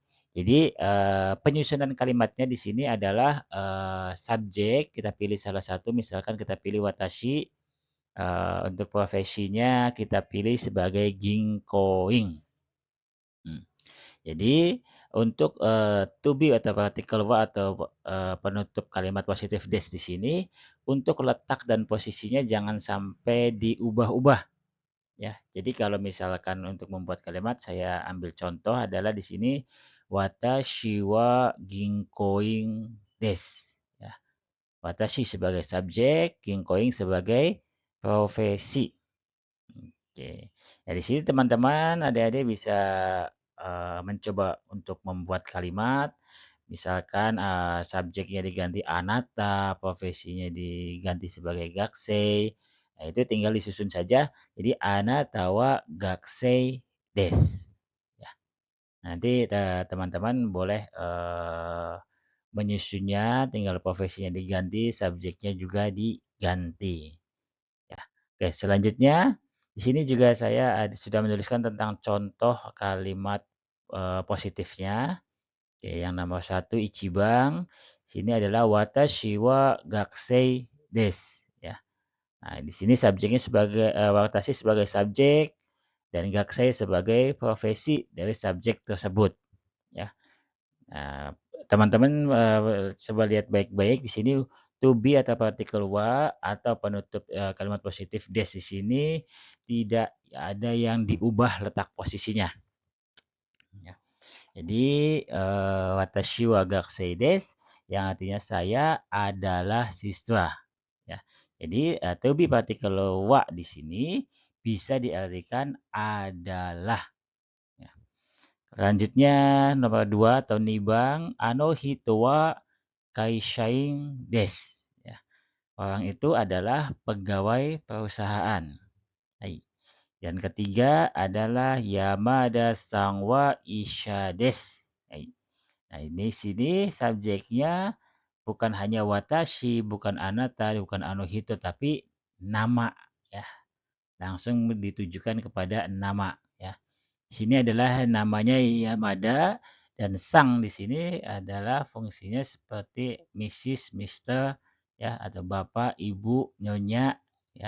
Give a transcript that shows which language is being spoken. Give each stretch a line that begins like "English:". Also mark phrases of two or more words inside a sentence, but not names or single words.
Indonesian: Jadi, penyusunan kalimatnya di sini adalah, subjek, kita pilih salah satu, misalkan kita pilih watashi, untuk profesinya kita pilih sebagai ginkoing. Mmm. Jadi, untuk,
English: to be
Indonesian: atau partikel wa atau, penutup kalimat positif des di sini, untuk letak dan posisinya jangan sampai diubah-ubah. Ya, jadi kalau misalkan untuk membuat kalimat saya ambil contoh adalah di sini
Japanese: 私は銀行員です
Indonesian: ya. Watashi sebagai subjek, ginkoing sebagai profesi. Oke. Ya di sini teman-teman, adik-adik bisa mencoba untuk membuat kalimat, misalkan subjeknya diganti anata, profesinya diganti sebagai gakusei. Nah, itu tinggal disusun saja.
Japanese: Jadi あなたは学生です.
Indonesian: Ya, nanti teman-teman boleh menyusunnya, tinggal profesinya diganti, subjeknya juga diganti. Ya. Oke, selanjutnya di sini juga saya sudah menuliskan tentang contoh kalimat, positifnya. Oke, yang nomor satu ichiban, sini adalah
Japanese: 私は学生です,
Indonesian: ya. Nah, di sini subjeknya sebagai watashi sebagai subjek dan gakusei sebagai profesi dari subjek tersebut, ya. Nah, teman-teman, coba lihat baik-baik di sini
English: to be
Indonesian: atau partikel wa atau penutup, kalimat positif des di sini tidak ada yang diubah letak posisinya. Jadi,
Japanese: 私は学生です,
Indonesian: yang artinya saya adalah siswa, ya. Jadi,
English: to be
Indonesian: partikel wa di sini bisa diartikan adalah, ya. Selanjutnya nomor 2 atau nibang,
Japanese: あの人は会社員です,
Indonesian: ya. Orang itu adalah pegawai perusahaan. Hai. Yang ketiga adalah
Japanese: 山田さんは医者です.
Indonesian: Hai. Nah, ini sini subjeknya bukan hanya watashi, bukan anata, bukan anohito, tapi nama, ya. Langsung ditujukan kepada nama, ya. Di sini adalah namanya Yamada dan sang di sini adalah fungsinya seperti Mrs, Mister, ya, atau Bapak, Ibu, Nyonya, ya.